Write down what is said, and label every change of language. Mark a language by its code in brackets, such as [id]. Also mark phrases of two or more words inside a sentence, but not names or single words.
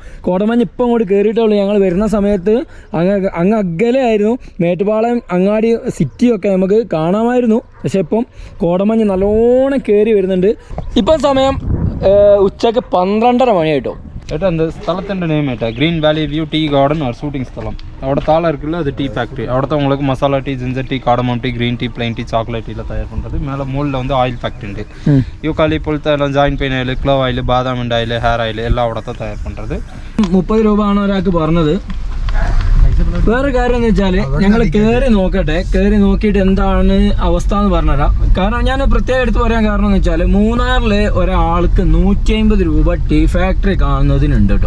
[ml] കോടമഞ്ഞ് ഇപ്പം അങ്ങോട്ട് കയറിയിട്ടുള്ളൂ. ഞങ്ങൾ വരുന്ന സമയത്ത് അങ്ങ് അകലെ ആയിരുന്നു. മേട്ടുപാളയം അങ്ങാടി സിറ്റിയൊക്കെ നമുക്ക് കാണാമായിരുന്നു. പക്ഷേ ഇപ്പം കോടമഞ്ഞ് നല്ലോണം കയറി വരുന്നുണ്ട്. ഇപ്പം സമയം ഉച്ചക്ക് 12:30 മണിയായിട്ടോ. ഏട്ടാ എന്ത് സ്ഥലത്തിൻ്റെ നെയിം ഏട്ടാ ഗ്രീൻ വാലി വ്യൂ ടീ ഗാർഡൻ ഒരു ഷൂട്ടിംഗ് സ്ഥലം. [ta] അവിടെ താഴെ இருக்குல்ல அது [en] tea factory. [ta] അവിടെ உங்களுக்கு மசாலா டீ, [en] ginger tea, [ta] காடமம் டீ, [en] green tea, plain tea, [ta] சாக்லேட் டீல தயார் பண்ணுறது. மேலே மூலில் வந்து [en] oil factory [ta] ഉണ്ട്. [ml] യൂക്കാലിപ്പോഴത്തെ എല്ലാം [en] joint pain oil, clove oil, [ml] ബാദാം ഓയിൽ, [en] hair oil [ml] എല്ലാം അവിടുത്തെ തയ്യാർ பண்ணுறது. 30 രൂപയാണ് ഒരാൾക്ക് പറഞ്ഞത്. വേറെ കാര്യം എന്ന് വെച്ചാൽ ഞങ്ങൾ കയറി നോക്കിയിട്ട് എന്താണ് അവസ്ഥ എന്ന് പറഞ്ഞുതരാം. കാരണം ഞാൻ പ്രത്യേകം എടുത്ത് പറയാൻ കാരണം എന്ന് വെച്ചാൽ മൂന്നാറിലെ ഒരാൾക്ക് 150 രൂപ [en] tea factory [ml] കാണുന്നതിനുണ്ട് കേട്ടോ.